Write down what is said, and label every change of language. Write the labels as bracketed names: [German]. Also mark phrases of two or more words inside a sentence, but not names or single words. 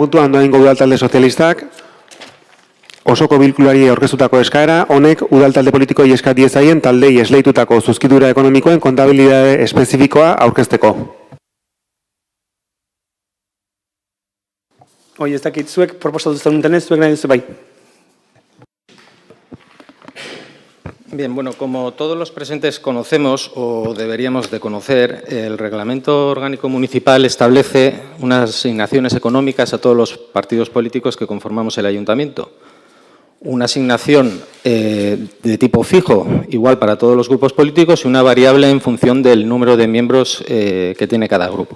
[Basque] puntua, Andoaingo udaltalde sozialistak, osoko bilkulari aurkeztutako eskaera, honek udaltalde politikoei eska diezaien taldei esleitutako zuzkidura ekonomikoen kontabilitate espezifikoa aurkezteko. Ez dakit, zuek proposatu zenuten zuek nahi duzu bai. [Spanish] Bien, bueno, como todos los presentes conocemos o deberíamos de conocer, el Reglamento Orgánico Municipal establece unas asignaciones económicas a todos los partidos políticos que conformamos el Ayuntamiento. Una asignación de tipo fijo, igual para todos los grupos políticos, y una variable en función del número de miembros que tiene cada grupo.